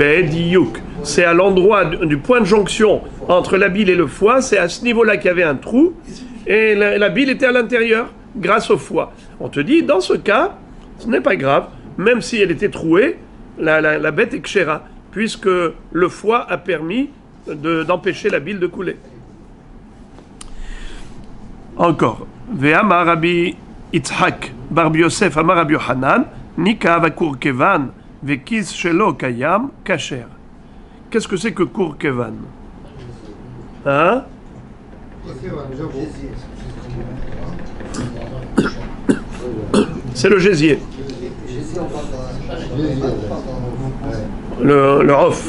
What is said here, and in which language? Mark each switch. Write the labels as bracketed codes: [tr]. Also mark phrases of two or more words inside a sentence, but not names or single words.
[fr] Bediouk, c'est à l'endroit du point de jonction entre la bile et le foie, c'est à ce niveau-là qu'il y avait un trou, et la bile était à l'intérieur, grâce au foie. On te dit, dans ce cas, ce n'est pas grave, même si elle était trouée, la bête est kshera, puisque le foie a permis d'empêcher la bile de couler. Encore. [he] ואמר רבי יצחק בר יוסף אמר רבי יוחנן ניקב וקור קבן וכיס שלו קיים כשר. [fr] Qu'est-ce que c'est que kur kevan? Hein? C'est le gésier. Le rof.